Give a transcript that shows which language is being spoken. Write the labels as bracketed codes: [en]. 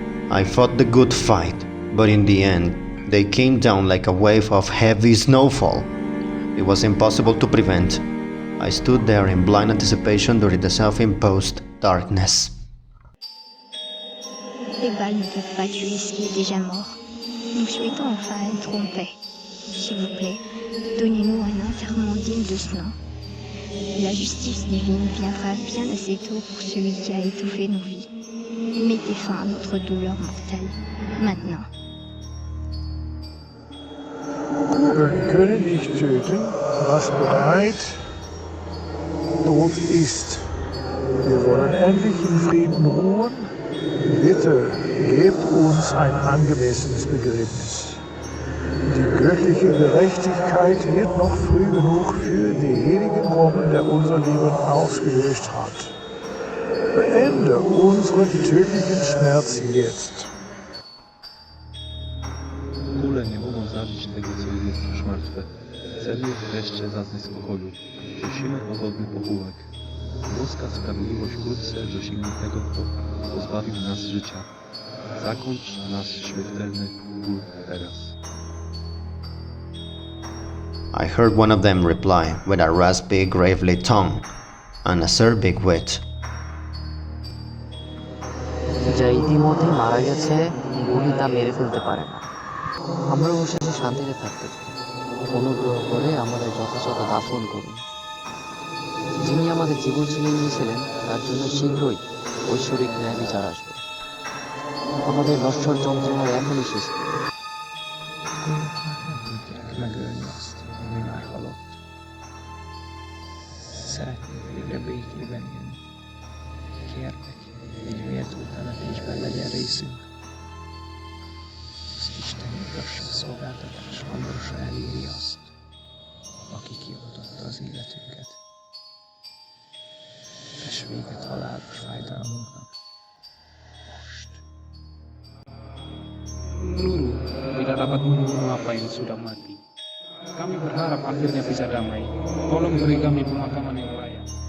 [en] I fought the good fight, but in the end, they came down like a wave of heavy snowfall. It was impossible to prevent. I stood there in blind anticipation during the self-imposed darkness. [fr] Les balles ne peuvent pas tuer ce qui est déjà mort. Nous souhaitons enfin être en paix. S'il vous plaît, donnez-nous un enterrement digne de ce nom. La justice divine viendra bien assez tôt pour celui qui a étouffé nos vies. Mettez fin à notre douleur mortelle, maintenant. [de] Kugeln können nicht töten, was bereit tot ist. Wir wollen endlich in Frieden ruhen. Bitte gebt uns ein angemessenes Begräbnis. Die göttliche Gerechtigkeit wird noch früh genug für denjenigen kommen, der unser Leben ausgelöscht hat. Beende unseren tödlichen Schmerz jetzt. [pl] Kule nie mogą zabić tego, co jest już martwe. Chcemy wreszcie zaznać spokoju. Prosimy o godny pochówek. Boska sprawiedliwość wkrótce dosięgnie tego, kto pozbawił nas życia. Zakończ nasz śmiertelny ból teraz. [en] I heard one of them reply with a raspy, gravely tongue and acerbic wit. [bn] যা ইতিমধ্যেই মারা গেছে, গুলি তা মেরে ফেলতে পারে না। আমরা অবশেষে শান্তিতে থাকতে চাই। অনুগ্রহ করে আমাদের যথাযথ দাফন করুন। যিনি আমাদের জীবন ছিনিয়ে নিয়েছিলেন, তার জন্য শীঘ্রই ঐশ্বরিক ন্যায় বিচার আসবে। আমাদের নশ্বর যন্ত্রণার এখনই শেষ করুন। [hu] Megölni azt, ami már halott. Szeretnék végre békében élni. Kérlek, egy méltó temetésben legyen részünk. Az Isten igazságszolgáltatás hamarosan eléri azt, aki kioltotta az életünket. Vess véget halálos fájdalmunknak. Most. [id] Peluru tidak dapat membunuh apa yang sudah mati. Kami berharap akhirnya bisa damai. Tolong beri kami pemakaman yang layak.